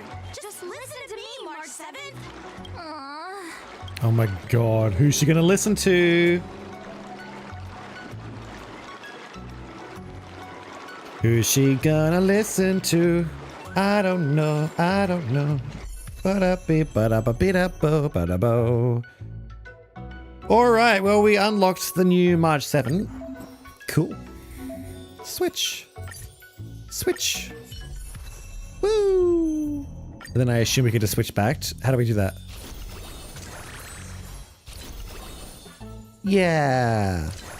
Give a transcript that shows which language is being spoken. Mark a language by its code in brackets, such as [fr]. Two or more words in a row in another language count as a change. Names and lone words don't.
[en] Just listen to me, March 7th. Aww. Oh my god, who's she gonna listen to? Who's she gonna listen to? I don't know, I don't know. Ba-da-be-ba-da-ba-be-da-bo-ba-da-bo. Alright, well, we unlocked the new March 7. Cool. Switch. Switch. Woo! And then I assume we could just switch back. How do we do that? Yeah.